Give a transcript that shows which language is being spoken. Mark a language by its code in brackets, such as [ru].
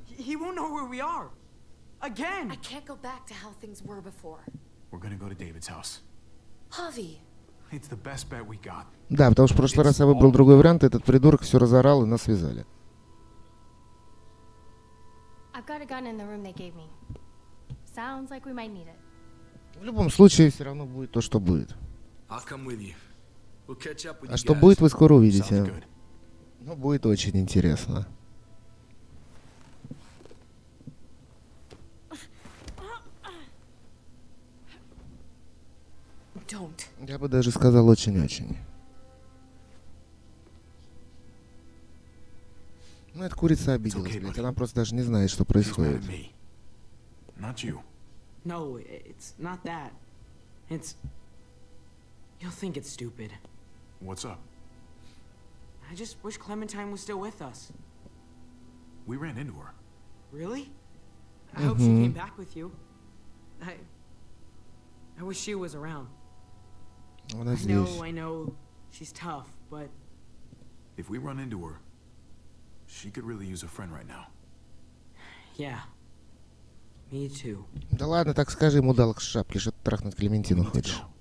[en] He won't know where we are. Again. I can't go back to how things were before. We're gonna go to David's house. Javi. It's the best bet we got. [ru] Да, потому что в прошлый раз я выбрал другой вариант, и этот придурок все разорал и нас связали. [en] I've got a gun in the room they gave me. Sounds like we might need it. [ru] В любом случае, все равно будет то, что будет. [en] I'll come with you. We'll catch up with [ru] А [en] you [ru] что [en] guys. [ru] будет, вы скоро увидите. Ну, будет очень интересно. [en] Don't. [ru] Я бы даже сказал очень-очень. Ну, эта курица обиделась, блядь. Она просто даже не знает, что происходит. [en] Not you. No, it's not that. It's... You'll think it's stupid. What's up? I just wish Clementine was still with us. We ran into her. Really? I hope she came back with you. I wish she was around. [ru] Она здесь. [en] I know, she's tough, but... If we run into her, she could really use a friend right now. Yeah. Me too. [ru] Да ладно, так скажи ему, дал к шапке, что ты трахнуть Клементину хочешь.